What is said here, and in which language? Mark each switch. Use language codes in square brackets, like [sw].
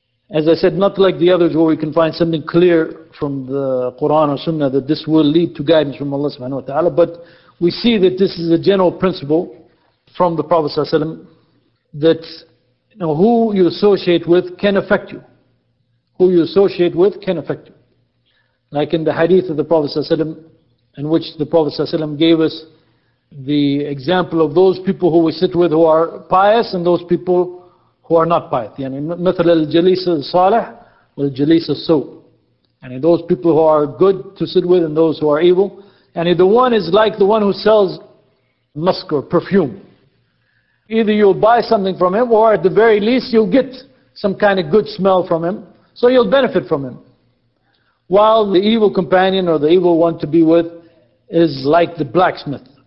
[en] As I said, not like the others where we can find something clear from the Quran or Sunnah that this will lead to guidance from Allah subhanahu wa ta'ala, but we see that this is a general principle from the Prophet sallallahu alaihi wasallam that who you associate with can affect you. Who you associate with can affect you. Like in the hadith of the Prophet sallallahu alaihi wasallam, in which the Prophet sallallahu alaihi wasallam gave us the example of those people who we sit with who are pious and those people who are not pious. [ar] يعني مثل الجليس الصالح والجليس السوء. [en] And those people who are good to sit with and those who are evil. And the one is like the one who sells musk or perfume. Either you'll buy something from him or at the very least you'll get some kind of good smell from him. So you'll benefit from him. While the evil companion or the evil one to be with is like the blacksmith.